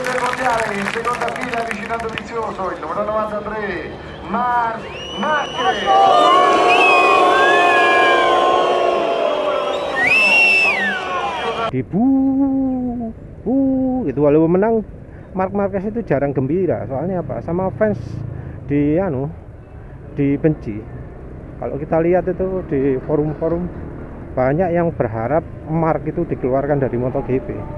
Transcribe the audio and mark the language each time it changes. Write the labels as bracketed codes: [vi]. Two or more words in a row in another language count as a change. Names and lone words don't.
[it] del mondiale in seconda fila vicino a Dovizioso, il numero 93 Marc Marquez. [id] Itu walaupun menang, Marc Marquez itu jarang gembira. Soalnya apa, sama fans dibenci. Kalau kita lihat itu di forum-forum, banyak yang berharap Marc itu dikeluarkan dari MotoGP.